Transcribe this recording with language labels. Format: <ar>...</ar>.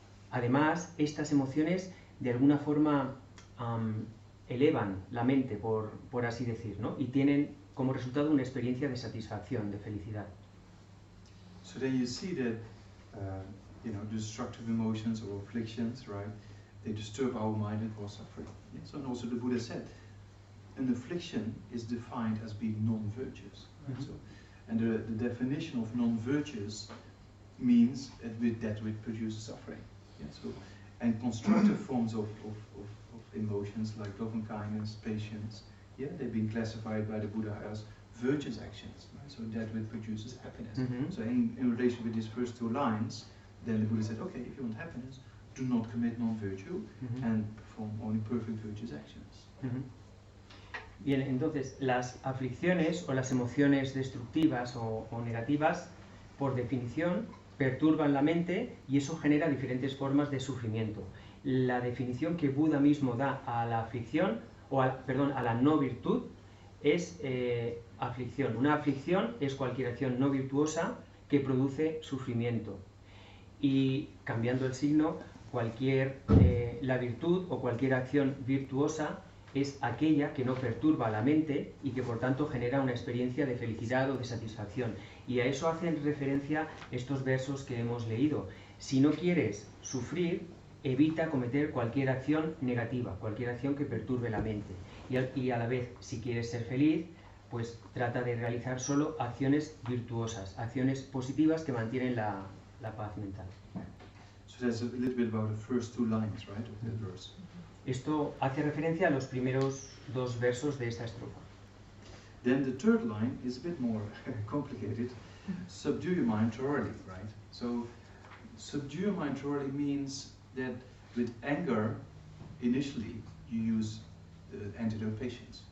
<es>Además, estas emociones de alguna forma elevan la mente, por así decir, ¿no? Y tienen como resultado una experiencia de satisfacción, de felicidad.</es> <en>So then you see that, destructive emotions or afflictions, right? They disturb our mind and cause suffering. Yes, and also the Buddha said, an affliction is defined as being non-virtuous. Right? Mm-hmm. So, and the definition of non-virtuous means that which produces suffering. Yeah, so, and constructive forms of emotions like love and kindness, patience, they've been classified by the Buddha as virtuous actions. Right? So that which produces happiness. Mm-hmm. So in relation with these first two lines, then the Buddha said, okay, if you want happiness, do not commit non-virtue Mm-hmm. and perform only perfect virtuous actions. Mm-hmm.</en> <es>Bien, entonces las aflicciones o las emociones destructivas o negativas, por definición, perturban la mente y eso genera diferentes formas de sufrimiento. La definición que Buda mismo da a la aflicción, a la no virtud, es aflicción. Una aflicción es cualquier acción no virtuosa que produce sufrimiento. Y cambiando el signo, la virtud o cualquier acción virtuosa es aquella que no perturba la mente y que por tanto genera una experiencia de felicidad o de satisfacción. Y a eso hacen referencia estos versos que hemos leído. Si no quieres sufrir, evita cometer cualquier acción negativa, cualquier acción que perturbe la mente. Y a la vez, si quieres ser feliz, pues trata de realizar solo acciones virtuosas, acciones positivas que mantienen la paz mental.</es> <en>So that's a little bit about the first two lines, right, of that verse.</en> <es>Esto hace referencia a los primeros dos versos de esta estrofa.</es> <en>Then the third line is a bit more complicated. Subdue your mind thoroughly, right? So subdue your mind thoroughly means that with anger, initially you use the antidote patience,</en>